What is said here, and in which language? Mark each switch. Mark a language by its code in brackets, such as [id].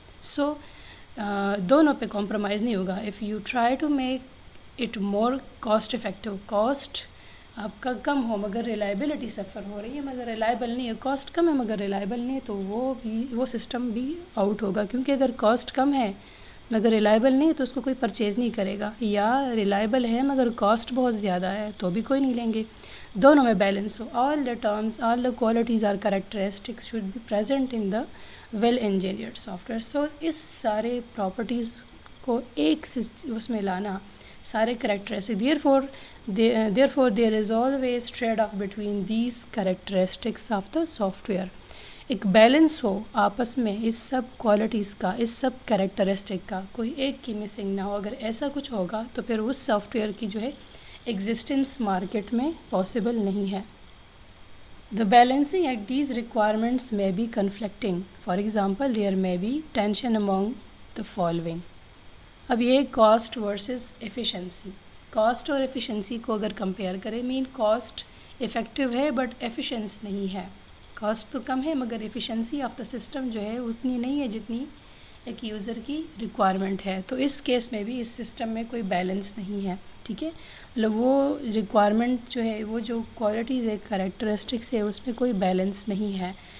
[ur] So دونوں پہ compromise نہیں ہوگا. [en] if you try to make it more cost effective, [ur] cost آپ کا کم ہو مگر ریلائبلٹی سفر ہو رہی ہے, مگر ریلائبل نہیں ہے, کاسٹ کم ہے مگر ریلائبل نہیں ہے, تو وہ سسٹم بھی آؤٹ ہوگا. کیونکہ اگر کاسٹ کم ہے مگر ریلائبل نہیں ہے تو اس کو کوئی پرچیز نہیں کرے گا, یا ریلائبل ہے مگر کاسٹ بہت زیادہ ہے تو بھی کوئی نہیں لیں گے. دونوں میں balance ہو. [en] All the terms, all the qualities or characteristics should be present in the well engineered software. [ur] سو اس سارے پراپرٹیز کو ایک اس میں لانا, سارے characteristic, [en] therefore there is always trade off between these characteristics of the software. [ur] ایک balance ہو آپس میں اس سب qualities کا, اس سب کریکٹرسٹک کا, کوئی ایک کی مسنگ نہ ہو. اگر ایسا کچھ ہوگا تو پھر اس سافٹ ویئر کی جو ہے ایگزسٹنس مارکیٹ میں پاسبل نہیں ہے. [en] The balancing act these requirements may be conflicting. For example, there may be tension among the following. [ur] اب یہ کاسٹ ورسز ایفیشنسی. کاسٹ اور ایفیشنسی کو اگر کمپیئر کریں, مین کاسٹ افیکٹو ہے بٹ ایفیشنس نہیں ہے. کاسٹ تو کم ہے مگر [en] efficiency of the system [ur] جو ہے اتنی نہیں ہے جتنی ایک یوزر کی ریکوائرمنٹ ہے. تو اس کیس میں بھی اس سسٹم میں کوئی بیلنس نہیں ہے. ٹھیک ہے, مطلب وہ ریکوائرمنٹ جو ہے, وہ جو کوالٹیز ہے, کریکٹرسٹکس ہے, اس میں کوئی بیلنس نہیں ہے.